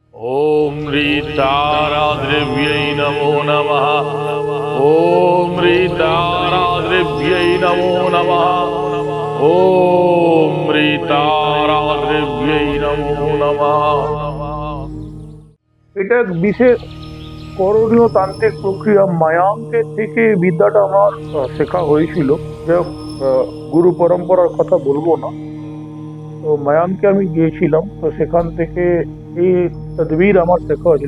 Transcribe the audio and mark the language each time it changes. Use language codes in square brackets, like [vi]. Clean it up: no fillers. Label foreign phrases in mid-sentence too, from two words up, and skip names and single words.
[sa] ओम ह्रीताराद्रिव्यै नमो नमः। ओम ह्रीताराद्रिव्यै नमो नमः। ओम ह्रीताराद्रिव्यै नमो नमः। [bn] এটা এক বিশেষ করণীয় তান্ত্রিক প্রক্রিয়া। মায়াঙ্কের থেকে বিদ্যাটা আমার শেখা হয়েছিল। যাই হোক, গুরু পরম্পরার কথা বলবো না। তো মায়াঙ্কে আমি গিয়েছিলাম, তো সেখান থেকে এই তদবির আমার শেখা হয়েছিল।